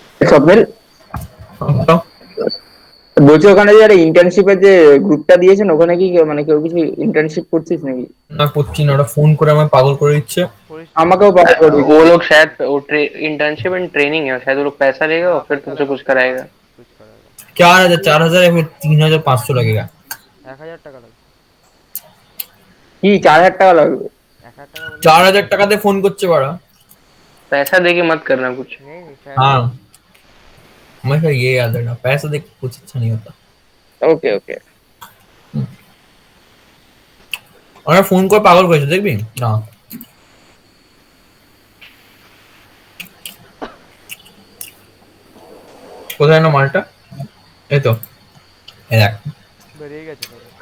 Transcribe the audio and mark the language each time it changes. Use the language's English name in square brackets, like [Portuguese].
[Bangla] স্বপ্নিল বলছি, ওখানে যে ইন্টার্নশিপের যে গ্রুপটা দিয়েছেন ওখানে কি মানে কেউ কিছু ইন্টার্নশিপ করছিস নাকি? না করছি না, ওরা ফোন করে আমায় পাগল করে দিচ্ছে। আমাকেও পাগল করে দিচ্ছে। [Hindi] वो लोग शायद इंटर्नशिप एंड ट्रेनिंग है, शायद वो लोग पैसा लेगा और फिर तुमसे कुछ कराएगा। 4,000 या फिर 3,500 लगेगा। [Bangla] 1000 টাকা লাগবে। কি 4000 টাকা লাগবে? 1000 টাকা বলে 4000 টাকাতে [Hindi] फोन [Bangla] করছে বাড়া। [Hindi] पैसा दे के मत करना कुछ। नहीं नहीं शायद हाँ हमेशा ये याद रखना, पैसा देख के कुछ अच्छा नहीं होता। [Bangla] ওকে ওকে। [Hindi] और फोन [Bangla] করে পাগল করেছে দেখবি না। কোথায় না মালটা, এই তো এই দেখ বেরিয়ে গেছে সব।